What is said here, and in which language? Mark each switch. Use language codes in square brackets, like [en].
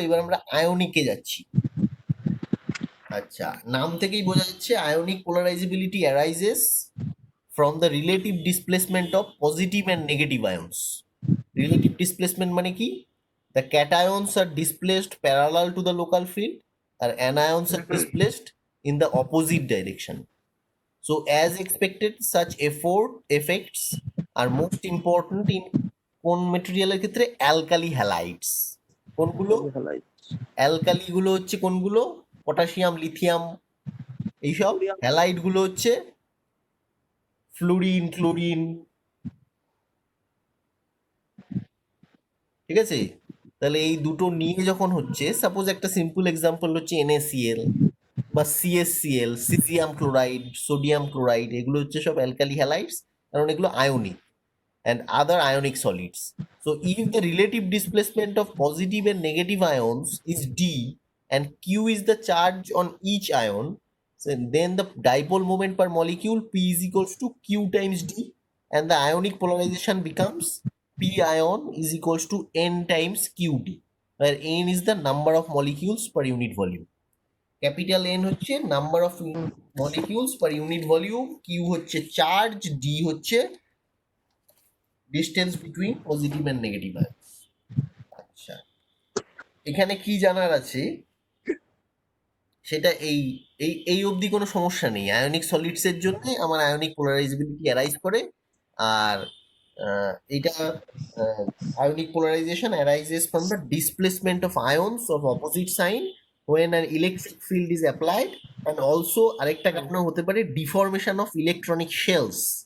[bn] এবার আমরা আয়নিকে যাচ্ছি। আচ্ছা, নাম থেকেই বোঝা যাচ্ছে ionic পোলারাইজেবিলিটি [en] Arises from the relative displacement of positive and negative ions. Relative displacement [bn] মানে কি? [en] The cations are displaced parallel to the local field আর anions are displaced in the opposite direction. So as expected, such effects are most important in [bn] কোন মেটেরিয়ালের ক্ষেত্রে? Alkali হ্যালাইডস। কোনগুলো? Alkali গুলো হচ্ছে কোনগুলো? Potassium, lithium, এইসব। Halide গুলো হচ্ছে ফ্লুরিন, ক্লোরিন। ঠিক আছে? তাহলে এই দুটো নিয়ে যখন হচ্ছে, সাপোজ একটা সিম্পল এক্সাম্পল হচ্ছে NaCl বা CaCl, caesium chloride, sodium chloride, এগুলো হচ্ছে সব অ্যালকালি হ্যালাইডস, কারণ এগুলো ionic [en] and other ionic solids. So if the relative displacement of positive and negative ions is d and q is the charge on each ion, so then the dipole moment per molecule p is equals to q times d, and the ionic polarization becomes p ion is equals to n times qd, where n is the number of molecules per unit volume. Capital N হচ্ছে number of molecules per unit volume, q হচ্ছে charge, d হচ্ছে distance between positive and negative ions. [bn] আচ্ছা, এখানে কি জানার আছে সেটা এই এই এই অবধি কোনো সমস্যা নেই। আয়নিক সলিডস এর জন্য আমার আয়নিক পোলারাইজেবিলিটি অ্যারাইজ করে, আর এটা ionic polarisation [en] arises from the displacement of ions of opposite sign when an electric field is applied, [bn] and also আরেকটা কারণ হতে পারে [en] Deformation of electronic shells.